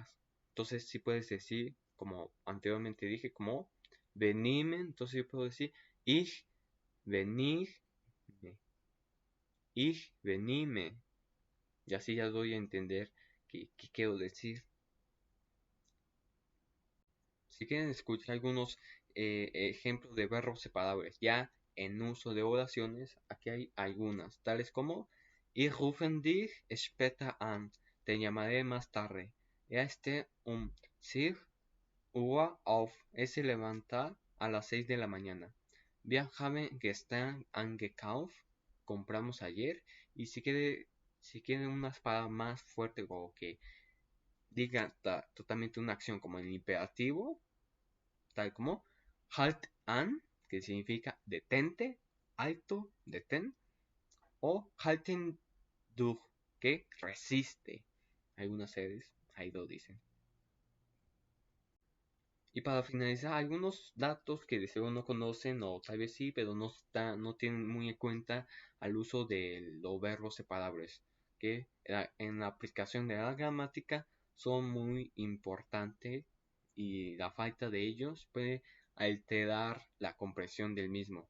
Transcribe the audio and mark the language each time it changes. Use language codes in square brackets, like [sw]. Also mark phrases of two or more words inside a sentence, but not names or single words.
[es] Entonces sí puedes decir, como anteriormente dije, como venime, entonces yo puedo decir [de] ich venir, ich venime. [es] Y así ya doy a entender qué quiero decir. Si quieren escuchar algunos ejemplos de verbos separables ya en uso de oraciones, aquí hay algunas, tales como [de] Ich rufen dich später an, [es] te llamaré más tarde. [de] Er steht 6 Uhr auf, [es] es se levanta a las 6 de la mañana. [de] Wir haben gestern angekauft, [es] compramos ayer. Y si quieren una palabras más fuerte o que diga totalmente una acción como en imperativo, tal como [de] halt an, [es] que significa detente, alto, detén, o [de] halten durch, [es] que resiste. Algunas series ahí lo dicen. Y para finalizar, algunos datos que de seguro no conocen o tal vez sí, pero no tienen muy en cuenta al uso de los verbos separables, que en la aplicación de la gramática son muy importantes y la falta de ellos puede alterar la comprensión del mismo.